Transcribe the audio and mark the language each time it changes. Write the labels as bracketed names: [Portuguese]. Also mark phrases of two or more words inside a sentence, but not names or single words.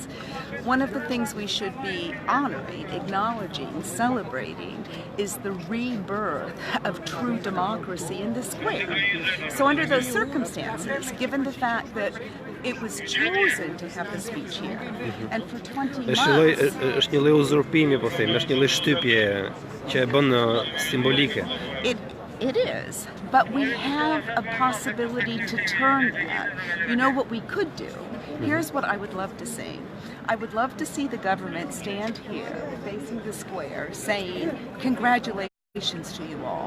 [English] One of the things we should be honoring, acknowledging, celebrating is the rebirth of true democracy in the square. So under those circumstances, given the fact that it was chosen to have the speech here, and for 20 months... [Albanian] Është një lloj uzurpimi, po them, është një lloj shtypje që e bën simbolike. [English] It is, but we have a possibility to turn that. You know what we could do? Here's what I would love to see. I would love to see the government stand here, facing the square, saying, congratulations to you all.